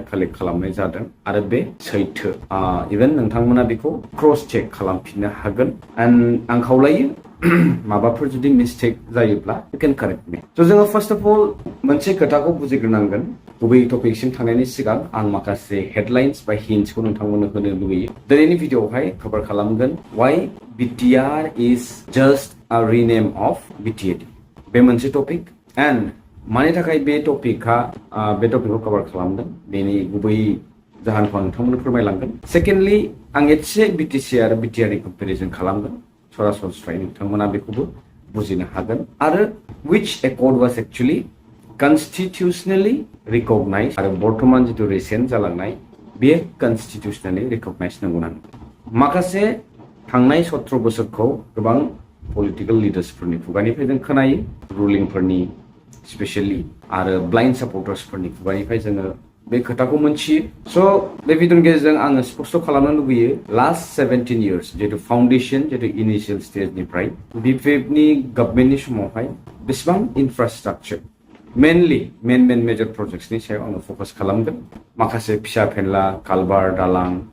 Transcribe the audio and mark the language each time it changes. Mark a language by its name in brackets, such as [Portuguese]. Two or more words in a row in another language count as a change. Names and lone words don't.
[Bodo] कालेक्ट खालामनाय जादों आरो बे सैथो इभेन नोंथांमोना बेखौ [English] cross check [Bodo] खालामफिननो हागोन एन्ड आं खावलायो माबाफोर जुदि मिस्टेक जायोब्ला [English] you can correct me so' [Bodo] जोङो [English] first of all [Bodo] मोनसे खोथाखौ बुजिग्रोनांगोन गुबै टपिकसिम थांनायनि सिगां आं माखासे हेडलाइन्स बा हिन्ट्सखौ नोंथांमोननो होनो लुगैयो दिनैनि भिडिअआवहाय कभार खालामगोन [English] why BTR is just a rename of BTAD [Bodo] बे मोनसे टपिक एन्ड मानि थाखाय बे टपिकखौ कभार खालामदों बेनि गुबै जाहोनखौ आं नोंथांमोननो फोरमायलांगोन सेकेन्डलि आं एसे बिटिसि आरो बिटिआरनि कम्पेरिजन खालामगोन सरासनस्रायै नोंथांमोना बेखौबो बुजिनो हागोन आरो [English] which accord was actually constitutionally recognized [Bodo] आरो बर्तमान जिथु रिसेन्ट जालांनाय बे [English] constitutionally recognized [Bodo] नंगौना माखासे थांनाय 17 बोसोरखौ गोबां [English] political leaders-phoroni [Bodo] खुगानिफ्राय जों खोनायो रुलिंफोरनि स्पेशली आरो [English] blind supporters-phoroni [Bodo] खुगानिफ्राय जोङो बे खोथाखौ मोनथियो स' बे भिडिअनि गेजेरजों आङो स्पष्ट खालामनो लुबैयो [English] last 17 years [Bodo] जितु फाउन्डेसन जितु [English] initial stage-niphrai [Bodo] बिपिएफनि गभर्नमेन्टनि समावहाय बेसेबां [English] infrastructure mainly major projects-ni [Bodo] सायाव आङो फकास खालामगोन माखासे फिसा फेनला कालभार दालां